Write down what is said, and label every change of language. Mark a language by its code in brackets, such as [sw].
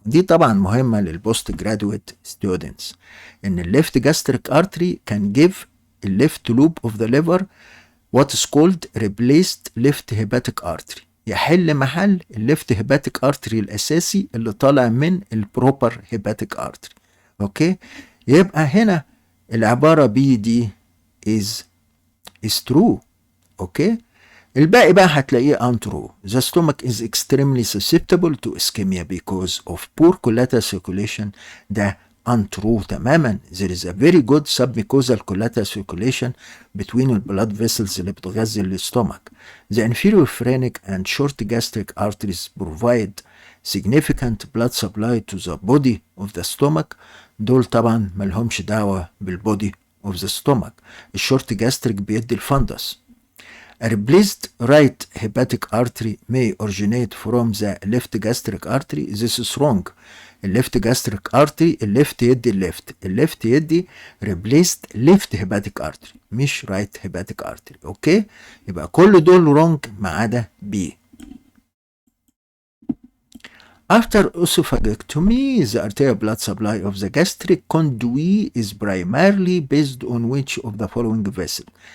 [ar] دي طبعا مهمة للبوست جرادويت ستودنتس، ان الليفت جاستريك ارتري كان جيف الليفت لوب اوف ذا ليفر [en] what is called replaced left hepatic artery، [ar] يحل محل الليفت هيباتيك ارتري الاساسي اللي طالع من البروبر هيباتيك ارتري. اوكي. يبقى هنا العبارة بي دي [en] is true. [ar] اوكي. الباقي بقى هتلاقيه untrue. [en] The stomach is extremely susceptible to ischemia because of poor collateral circulation. [ar] ده untrue تماما. [en] There is a very good submucosal collateral circulation between the blood vessels [ar] اللي بتغذي الستومك. [en] The inferior phrenic and short gastric arteries provide significant blood supply to the body of the stomach. [ar] دول طبعا ملهمش دعوة بالبودي [en] of the stomach. [ar] الشورت جاستريك بيدي الفندس. [en] A replaced right hepatic artery may originate from the left gastric artery. This is wrong. [ar] الليفت gastric artery الليفت يدي الليفت يدي [en] replaced left hepatic artery [ar] مش right hepatic artery. اوكي يبقى كل دول wrong ما عدا B. [en] After oesophagotomy, the arterial blood supply of the gastric conduit is primarily based on which of the following vessel.